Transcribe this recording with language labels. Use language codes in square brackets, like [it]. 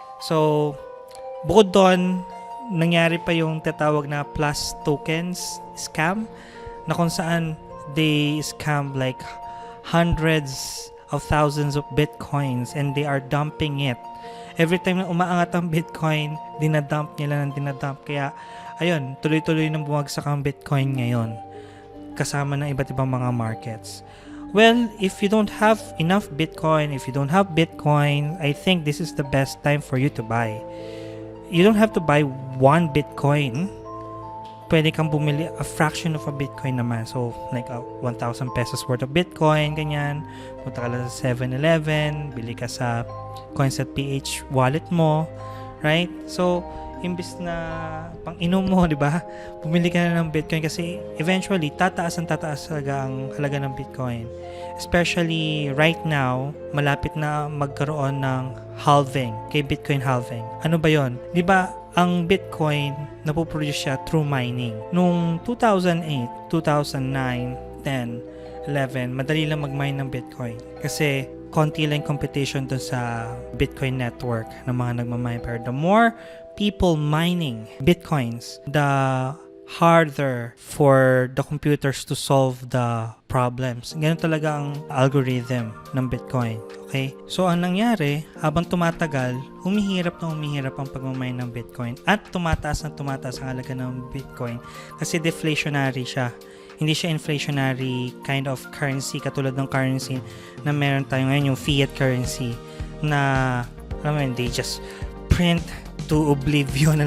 [tl] So, bukod doon, nangyari pa yung tatawag na plus tokens scam na kung saan [en] they scam like hundreds of thousands of bitcoins and they are dumping it. Every time [tl] na umaangat ang Bitcoin, dinadump nila ng dinadump. Kaya, ayun, tuloy-tuloy nang bumagsak ang Bitcoin ngayon kasama ng iba't ibang mga markets. [en] Well, if you don't have enough Bitcoin, if you don't have Bitcoin, I think this is the best time for you to buy. You don't have to buy one Bitcoin. [tl] Pwede kang bumili [en] a fraction of a Bitcoin naman. So, like 1,000 pesos worth of Bitcoin, ganyan. [tl] Punta ka lang sa 7-Eleven, bili ka sa Coins.ph wallet mo, right? So, imbis na pang-inom mo, di ba? Bumili ka na ng Bitcoin kasi eventually, tataas talaga ang halaga ng Bitcoin. [en] Especially right now, [tl] malapit na magkaroon ng halving, kay Bitcoin halving. Ano ba yon? Di ba, ang Bitcoin, napoproduce siya through mining. Noong 2008, 2009, 10, 11, madali lang mag-mine ng Bitcoin. Kasi konti lang competition dun sa Bitcoin network ng mga nagmamine. [en] Pero the more people mining Bitcoins, the harder for the computers to solve the problems. [tl] Ganun talaga ang algorithm ng Bitcoin. Okay? So, ang nangyari, habang tumatagal, humihirap ang pagmamine ng Bitcoin at tumataas ang halaga ng Bitcoin kasi deflationary siya. Hindi siya [en] inflationary kind of currency [tl] katulad ng currency na meron tayo ngayon, yung fiat currency na, alam mo yun, [en] they just print to oblivion.